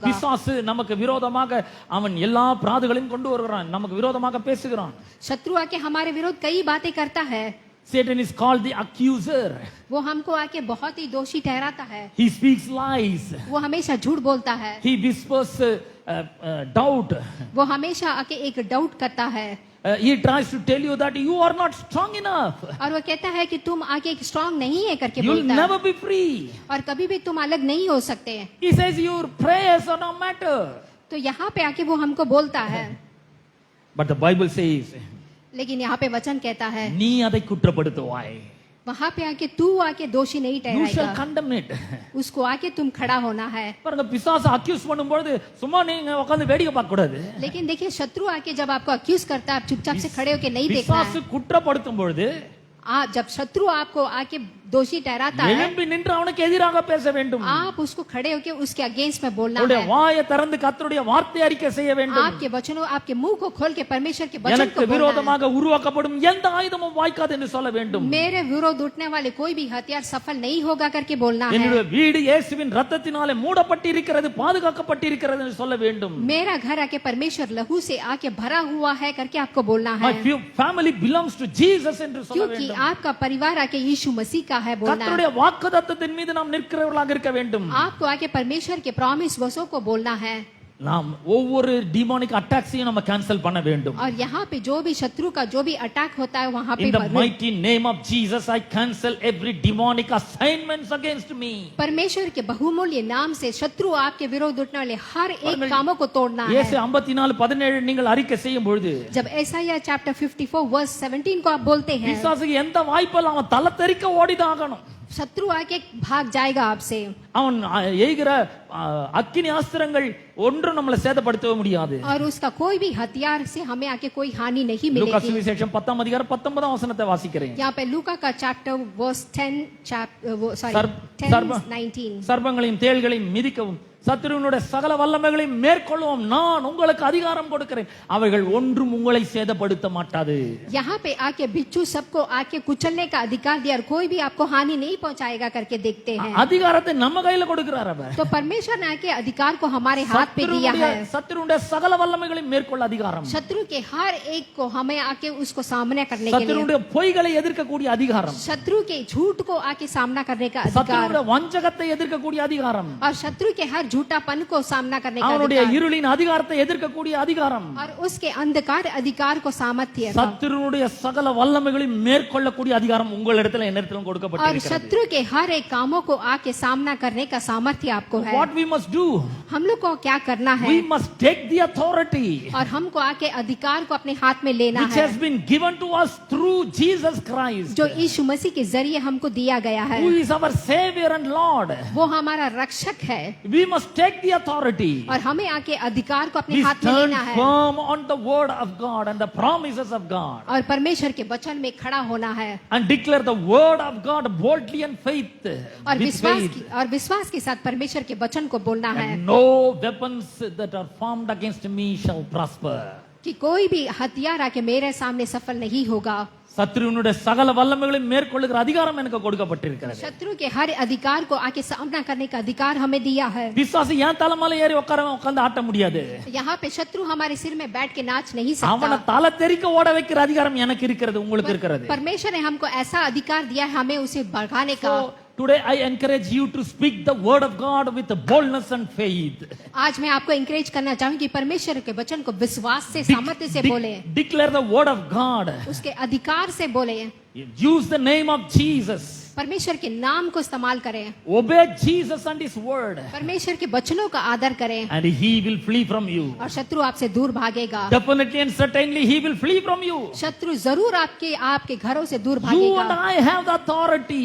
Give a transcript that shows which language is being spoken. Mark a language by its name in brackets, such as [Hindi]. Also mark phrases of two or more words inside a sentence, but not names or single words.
[Tamil] பிசாசு நமக்கு விரோதமாக அவன் எல்லா பிராதுகளையும் கொண்டு வருகிறான், நமக்கு விரோதமாக பேசுகிறான். [Hindi] शत्रु आके हमारे विरोध कई बातें करता है। [English] Satan is called the accuser. [Hindi] वो हमको आके बहुत ही दोषी ठहराता है, [English] He speaks lies. [Hindi] वो हमेशा झूठ बोलता है, [English] He whispers doubt. [Hindi] वो हमेशा आके एक डाउट करता है, [English] He tries to tell you that you are not strong enough. [Hindi] और वो कहता है कि तुम आके एक स्ट्रांग नहीं है करके [English] You will [Hindi] बोलता है, [English] never be free. [Hindi] और कभी भी तुम अलग नहीं हो सकते। [English] He says your prayers are no matter. [Hindi] तो यहाँ पे आके वो हमको बोलता है, [English] But the Bible says, [Hindi] लेकिन यहाँ पे वचन कहता है, [Tamil] நீ அதை குற்றப்படுத்துவாய். [Hindi] वहाँ पे आके तू आके दोषी नहीं [English] You shall [Hindi] ठहराएगा, [English] condemn it. [Hindi] उसको आके तुम खड़ा होना है। [Tamil] பாருங்க, பிசாசு அக்யூஸ் பண்ணும்போது சும்மா நீங்க உட்கார்ந்து வேடிக்கை பார்க்க கூடாது. [Hindi] लेकिन देखिए, शत्रु आके जब आपको अक्यूज करता है, आप चुपचाप से खड़े होके नहीं देखना [Tamil] பிசாசு [Hindi] है। [Tamil] குற்றப்படுத்தும் பொழுது [Hindi] जब शत्रु आपको आके दोषी ठहराता है, [Tamil] எழும்பி நின்று அவனுக்கு எதிராக பேச வேண்டும். [Hindi] आप उसको खड़े होके उसके अगेंस्ट में बोलना [Tamil] அவருடைய [Hindi] है। [Tamil] வாயை திறந்து கர்த்தருடைய வார்த்தை அறிக்கை செய்ய வேண்டும். [Hindi] आपके वचनों, आपके मुंह को खोल के परमेश्वर के वचन [Tamil] எனக்கு [Hindi] को बोलना है। [Tamil] விரோதமாக உருவாக்கப்படும் எந்த ஆயுதமும் வாய்க்காது என்று சொல்ல வேண்டும். [Hindi] मेरे विरोध उठने वाले कोई भी हथियार सफल नहीं होगा करके बोलना है। [Tamil] என்னுடைய வீடு இயேசுவின் இரத்தத்தினாலே மூடப்பட்டிருக்கிறது, பாதுகாக்கப்பட்டிருக்கிறது என்று சொல்ல வேண்டும். [Hindi] मेरा घर आके परमेश्वर लहू से आके भरा हुआ है करके आपको बोलना [English] My [Hindi] है, [English] family belongs to Jesus [Tamil] என்று சொல்ல [Hindi] क्योंकि [Tamil] வேண்டும். [Hindi] आपका परिवार आके यीशु मसीह का है बोलना है। [Tamil] கர்த்தருடைய வாக்குத்தத்தத்தின் மீது நாம் நிற்கிறவர்களாக இருக்க வேண்டும். [Hindi] आपको आके परमेश्वर के प्रॉमिस वचनों को बोलना है, [Tamil] நாம் ஒவ்வொரு [English] demonic attacks [Tamil] நம்ம கேன்சல் பண்ண வேண்டும். [Hindi] और यहाँ पे जो भी शत्रु का जो भी अटैक होता है वहाँ पे [English] In the mighty name of Jesus, I cancel every demonic assignments against me. [Hindi] परमेश्वर के बहुमूल्य नाम से शत्रु आपके विरोध उठने वाले हर एक कामों को तोड़ना है। [Tamil] இயேசு 54:17 நீங்கள் அறிக்கை செய்யும் பொழுது [Hindi] जब एसाया चैप्टर 54:17 को आप बोलते हैं, [Tamil] பிசாசுக்கு எந்த வாய்ப்பெல்லாம் அவன் தலை தெறிக்க ஓடிதான் ஆகணும். [Hindi] शत्रु आके भाग जाएगा आपसे [Tamil] அவன் எய்கிற அக்கினி ஆஸ்திரங்கள் ஒன்றும் நம்மளை சேதப்படுத்தவே முடியாது. [Hindi] और उसका कोई भी हथियार से हमें आके कोई हानि नहीं [Tamil] லூக்கா [Hindi] मिलेगी। [Tamil] சுவிசேஷம் 10 அதிகாரம் 19 வசனத்தை வாசிக்கிறேன். [Hindi] यहाँ पे लूका का [English] chapter verse [Hindi] 10 19 [Tamil] சர்ப்பங்களையும் தேள்களையும் மிதிக்கவும் சத்துருவினுடைய சகல வல்லமைகளையும் மேற்கொள்ளவும் நான் உங்களுக்கு அதிகாரம் கொடுக்கிறேன், அவைகள் ஒன்றும் உங்களை சேதப்படுத்த மாட்டாது. [Hindi] यहाँ पे आके बिच्छू सबको आके कुचलने का अधिकार दिया और कोई भी आपको हानि नहीं पहुंचाएगा करके देखते हैं। [Tamil] அதிகாரத்தை நம்ம கையில கொடுக்கிறார் அவர். [Hindi] तो परमेश्वर ने आके अधिकार को हमारे हाथ पे दिया है। [Tamil] சத்துருவினுடைய சகல வல்லமைகளையும் மேற்கொள்ள அதிகாரம், [Hindi] शत्रु के हर एक को हमें आके उसको सामना करने के लिए, [Tamil] சத்துருவினுடைய பொய்களை எதிர்க்கக்கூடிய அதிகாரம், [Hindi] शत्रु के झूठ को आके सामना करने का अधिकार, [Tamil] சத்துருவினுடைய வஞ்சகத்தை எதிர்க்கக்கூடிய அதிகாரம், [Hindi] और शत्रु के हर झूठापन को सामना करने का [Tamil] அவனுடைய [Hindi] अधिकार, [Tamil] இருளின் அதிகாரத்தை எதிர்க்கக்கூடிய அதிகாரம், [Hindi] और उसके अंधकार अधिकार को सामर्थ्य, [Tamil] சத்துருவினுடைய சகல வல்லமைகளையும் மேற்கொள்ளக்கூடிய அதிகாரம் உங்களிடத்துல என்னிடத்திலும் [Hindi] और [Tamil] கொடுக்கப்பட்டிருக்கிறது. [Hindi] शत्रु के हर एक कामों को आके सामना करने का सामर्थ्य आपको है। [English] What we must do? [Hindi] हम लोग को क्या करना है? [English] We must take the authority [Hindi] और हमको आके अधिकार को अपने हाथ में लेना [English] which [Hindi] है [English] has been given to us through Jesus Christ, [Hindi] जो यीशु मसीह के जरिए हमको दिया गया है। [English] who is our Savior and Lord. [Hindi] वो हमारा रक्षक है [English] We must take the authority. [Hindi] और हमें आके अधिकार को अपने [English] We [Hindi] हाथ में [English] stand [Hindi] लेना है [English] firm on the word of God and the promises of God [Hindi] और परमेश्वर के वचन में खड़ा होना है [English] and declare the word of God boldly and faith [Hindi] और [English] with faith. [Hindi] विश्वास के साथ परमेश्वर के वचन को बोलना है [English] And no weapons that are formed against me shall prosper. [Hindi] कि कोई भी हथियार आके मेरे सामने सफल नहीं होगा। [Tamil] சத்ருவினுடைய சகல வல்லமைகளையும் மேற்கொள்ளுகிற அதிகாரம் எனக்கு கொடுக்கப்பட்டிருக்கிறது. [Hindi] शत्रु के हर अधिकार को आके सामना करने का अधिकार हमें दिया है। [Tamil] விசுவாசி ஏன் தலைமையில ஏறி உட்கார்ந்து ஆட்ட முடியாது? [Hindi] यहाँ पे शत्रु हमारे सिर में बैठ के नाच नहीं [Tamil] அவனை [Hindi] सकता। [Tamil] தலை தெறிக்க ஓட வைக்கிற அதிகாரம் எனக்கு இருக்கிறது, உங்களுக்கு இருக்கிறது. [Hindi] परमेश्वर ने हमको ऐसा अधिकार दिया है हमें उसे भगाने का। [English] So today I encourage you to speak the word of God with boldness and faith. [Hindi] आज मैं आपको encourage करना चाहूंगी परमेश्वर के वचन को विश्वास से सामर्थ्य से बोले, [English] Declare the word of God. [Hindi] उसके अधिकार से बोले, [English] Use the name of Jesus. [Hindi] परमेश्वर के नाम को इस्तेमाल करें, [English] Obey Jesus and his word [Hindi] परमेश्वर के वचनों का आदर करें [English] and he will flee from you. [Hindi] और शत्रु आपसे दूर भागेगा। [English] Definitely and certainly he will flee from you. [Hindi] शत्रु जरूर आपके घरों से दूर [English] You and [Hindi] भागेगा [English] I have the authority.